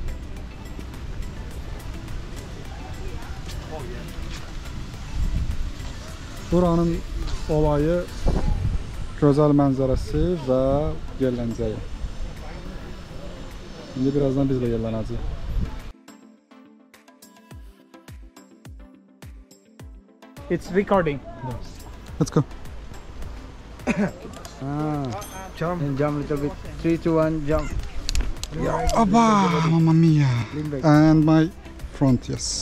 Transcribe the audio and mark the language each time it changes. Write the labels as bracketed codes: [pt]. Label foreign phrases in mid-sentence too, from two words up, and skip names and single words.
[az] Buranın olayı gözəl mənzərəsi və Yelləncək. İndi birazdan biz də yellənəcəyik. [en] It's recording. Let's go. Jump and jump a little bit. 3, 2, 1, jump. Yeah. Oba, [it] mamma mia. [en] And my front, yes.